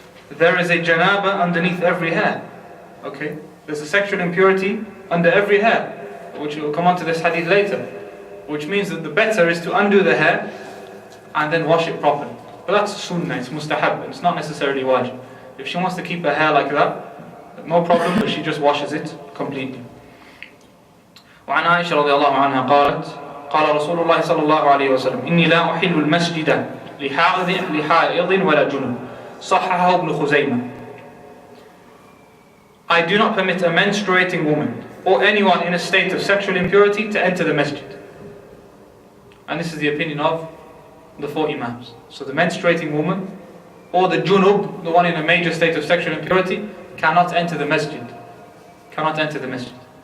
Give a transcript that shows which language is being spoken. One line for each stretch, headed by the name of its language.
English: There is a janaba underneath every hair. Okay, there's a sexual impurity under every hair, which we'll come on to this hadith later. which means that the better is to undo the hair and then wash it properly. But that's sunnah, it's mustahab, it's not necessarily wajib. If she wants to keep her hair like that, no problem, but she just washes it completely.
Arabic: وعن عائشة رضي الله عنها قالت قال رسول الله صلى الله عليه وسلم إني لا أحل المسجد لحائض ولا جنب صححه ابن خزيمة.
English: I do not permit a menstruating woman or anyone in a state of sexual impurity to enter the masjid. And this is the opinion of the 4 imams. So the menstruating woman or the junub, the one in a major state of sexual impurity, cannot enter the masjid. Cannot enter the masjid.